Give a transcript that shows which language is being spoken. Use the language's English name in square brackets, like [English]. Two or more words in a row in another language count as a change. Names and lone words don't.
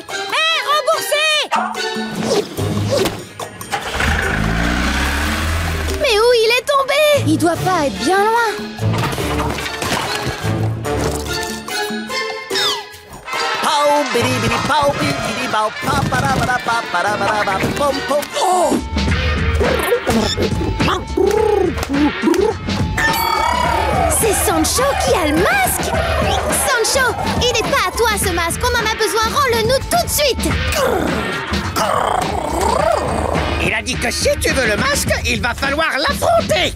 [French] Hé, remboursé. Mais où il est tombé? Il doit pas être bien loin. Pau, bidi, bidi, pau, bidi, pau, pa, para, para, pa, para, para, pa, pom, pom. Oh! C'est Sancho qui a le masque. Sancho, il n'est pas à toi ce masque. On en a besoin. Rends-le-nous tout de suite. Il a dit que si tu veux le masque, il va falloir l'affronter.